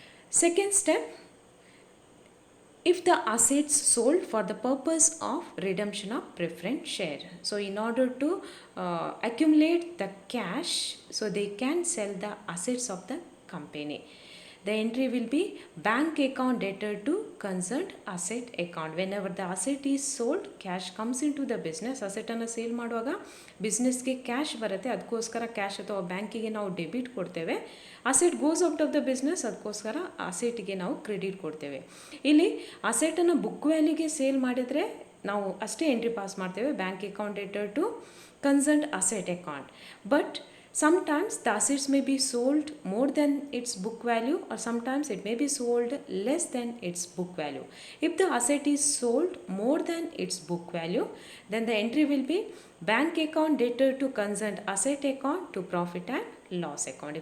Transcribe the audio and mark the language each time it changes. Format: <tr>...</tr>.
<en>Second step, if the assets sold for the purpose of redemption of preference share. So in order to accumulate the cash, so they can sell the assets of the company. The entry will be bank account debtor to concerned asset account. Whenever the asset is sold, cash comes into the business.</en> <kn>Asset ಅನ್ನು sale ಮಾಡುವಾಗ ಬಿಸ್ನೆಸ್ಗೆ cash ಬರುತ್ತೆ, ಅದಕ್ಕೋಸ್ಕರ cash ಅಥವಾ ಬ್ಯಾಂಕಿಗೆ ನಾವು debit ಕೊಡ್ತೇವೆ.</kn> <en>asset goes out of the business,</en> <kn>ಅದಕ್ಕೋಸ್ಕರ ಅಸೆಟ್ಗೆ ನಾವು ಕ್ರೆಡಿಟ್ ಕೊಡ್ತೇವೆ. ಇಲ್ಲಿ ಅಸೆಟನ್ನು ಬುಕ್ ವ್ಯಾಲ್ಯೂಗೆ ಸೇಲ್ ಮಾಡಿದರೆ ನಾವು ಅಷ್ಟೇ ಎಂಟ್ರಿ ಪಾಸ್ ಮಾಡ್ತೇವೆ,</kn> <en>Bank account debtor to concerned asset account. But sometimes the assets may be sold more than its book value, or sometimes it may be sold less than its book value. If the asset is sold more than its book value, then the entry will be bank account debtor to concerned asset account to profit and loss account.</en>